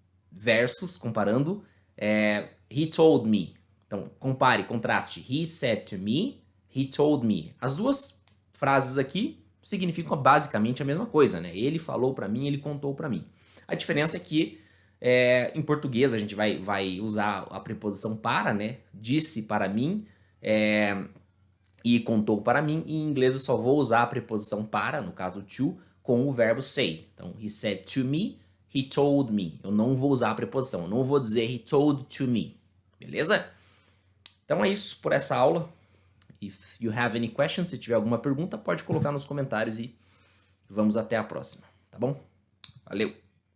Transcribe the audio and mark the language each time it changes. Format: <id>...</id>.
<en>Versus, comparando, he told me.</en> <pt>Então, compare, contraste.</pt> <en>He said to me, he told me.</en> <pt>As duas frases aqui significam basicamente a mesma coisa, né? Ele falou para mim, ele contou para mim. A diferença é que em português a gente vai usar a preposição para, né? Disse para mim e contou para mim. E em inglês eu só vou usar a preposição para, no caso to, com o verbo say.</pt> <en>Então, he said to me, he told me.</en> <pt>Eu não vou usar a preposição, eu não vou dizer</pt> <en>he told to me.</en> <pt>Beleza? Então é isso por essa aula.</pt> <en>If you have any questions,</en> <pt>se tiver alguma pergunta, pode colocar nos comentários e vamos até a próxima, tá bom? Valeu!</pt>